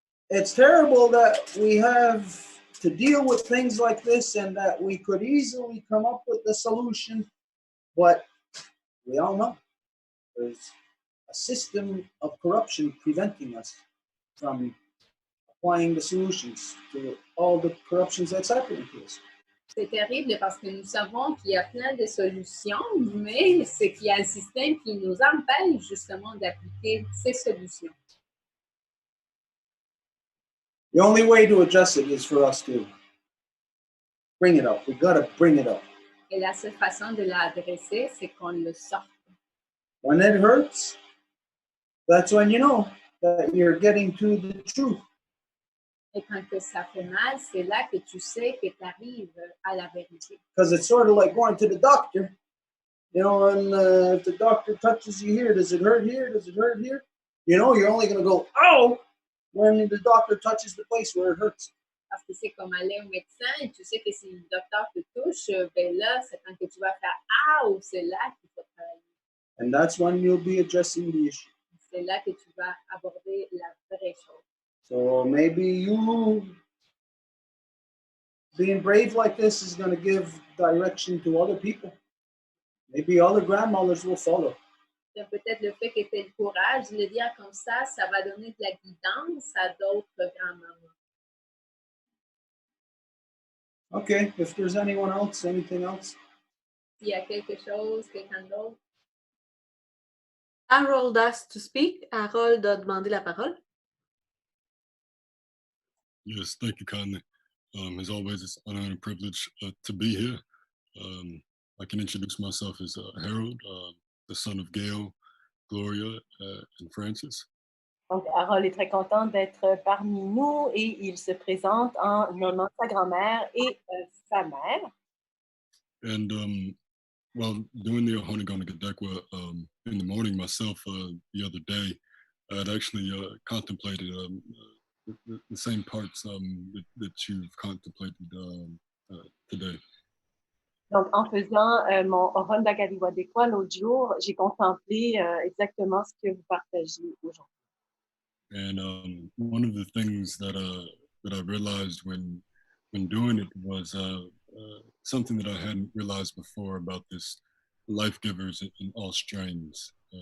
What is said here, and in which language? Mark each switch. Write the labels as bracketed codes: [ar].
[en] It's terrible that we have to deal with things like this and that we could easily come up with the solution, but we all know there's a system of corruption preventing us from applying the solutions to all the corruptions that's happening to us. [fr] C'est terrible parce que nous savons qu'il y a plein de solutions, mais c'est qu'il y a un système qui nous empêche justement d'appliquer ces solutions. [en] The only way to adjust it is for us to bring it up. We got to bring it up. [fr] Et la seule façon de l'adresser, c'est qu'on le sorte. [en] When it hurts, that's when you know that you're getting to the truth. [fr] Et quand que ça fait mal, c'est là que tu sais que tu arrives à la vérité. [en] Because it's sort of like going to the doctor. You know, and if the doctor touches you here, does it hurt here? Does it hurt here? You know, you're only going to go, ow, when the doctor touches the place where it hurts. [fr] Parce que c'est comme aller au médecin et tu sais que si le docteur te touche, ben là, c'est quand que tu vas faire « Ah » ou c'est là qu'il faut travailler. [en] And that's when you'll be addressing the issue. [fr] C'est là que tu vas aborder la vraie chose. [en] So maybe you being brave like this is going to give direction to other people. Maybe other grandmothers will follow. [fr] peut-être le fait qu'elle ait le courage de le dire comme ça va donner de la guidance à d'autres grands-mamans. [en] Okay, if there's anyone else, anything else? [fr] S'il y a quelque chose, quelqu'un d'autre. [en] Harold asked to speak. [fr] Harold a demandé la parole. [en] Yes, thank you kindly. As always, it's an honor and a privilege to be here. I can introduce myself as Harold, the son of Gail, Gloria, and Francis. [fr] Donc, Harold est très content d'être parmi nous et il se présente en nommant sa grand-mère et sa mère. [en] And well, doing the Ohonigonakadekwa in the morning myself the other day, I had actually contemplated the same parts that you've contemplated today. [fr] Donc, en faisant mon Ohondagadikwa l'autre jour, j'ai contemplé exactement ce que vous partagez aujourd'hui. [en] And one of the things that I realized when doing it was something that I hadn't realized before about this life givers in all strains.